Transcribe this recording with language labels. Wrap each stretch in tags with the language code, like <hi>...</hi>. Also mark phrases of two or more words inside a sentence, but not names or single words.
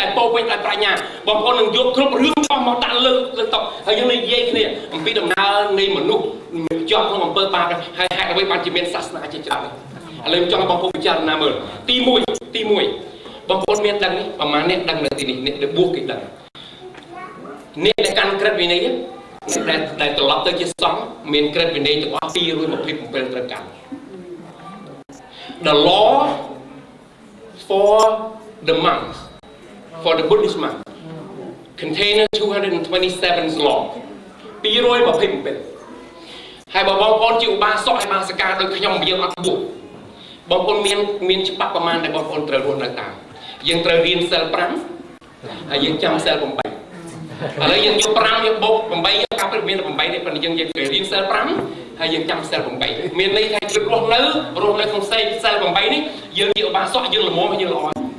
<km>ដែលពោពេញដោយប្រាជ្ញាបងប្អូននឹងយកគ្រប់រឿងអស់មកដាក់លើតុហើយយើងនិយាយគ្នាអំពីដំណើរនៃមនុស្សជាប់ក្នុងអំពើបាបហើយហេតុអ្វីបានជាមានសាសនាជាច្រើនឥឡូវខ្ញុំចង់ឲ្យបងប្អូនពិចារណាមើលទី1បងប្អូនមានដឹងនេះប្រហែលអ្នកដឹងនៅទីនេះអ្នកដែលបួសគេដឹងអ្នកដែលកាន់ក្រឹតវិន័យដែលត្រឡប់ទៅជាសង្ឃមានក្រឹតវិន័យទាំងអស់227ត្រូវកាន់</km> <en>The law for the monks for the Buddhist monk contains 227 law 227</en> <km>ហើយបងប្អូនជាឧបាសកហើយ បាសិកាដូចខ្ញុំយើងអត់បួសបងប្អូនមានច្បាប់ប្រមាណដែលបងប្អូនត្រូវរស់នៅតាមយើងត្រូវរៀនសិល5ហើយយើងចាំសិល8ឥឡូវយើងយក5យើងបូក8យើងកាប់ទៅមាន8នេះប៉ុន្តែយើងរៀនសិល5ហើយយើងចាំសិល8មានន័យថាជីវិតរស់នៅក្នុងសិល8នេះយើងជាឧបាសកយើងល្មមយើងល្អ</km>